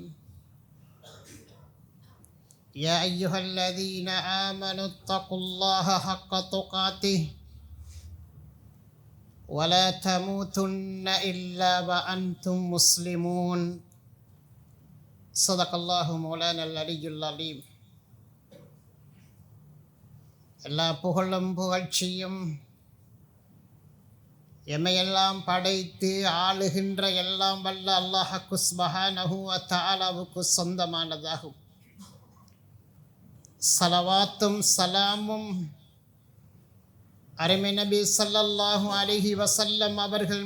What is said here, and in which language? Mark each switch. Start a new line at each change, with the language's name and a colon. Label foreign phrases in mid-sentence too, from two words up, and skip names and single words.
Arabic: يا أيها الذين آمنوا اتقوا الله حق تقاته ولا تموتن إلا وأنتم مسلمون. صدق الله مولانا العلي العظيم.
Tamil: எல்லா புகழும் புகழ்ச்சியும் எமையெல்லாம் படைத்து ஆளுகின்ற எல்லாம் வல்ல அல்லாஹ்வுக்கு
Arabic: سبحانه وتعالى
Tamil: சொந்தமானதாகும். ஸலவாத்தும் சலாமும் அருமை நபி
Arabic: صلى الله عليه وسلم
Tamil: அவர்கள்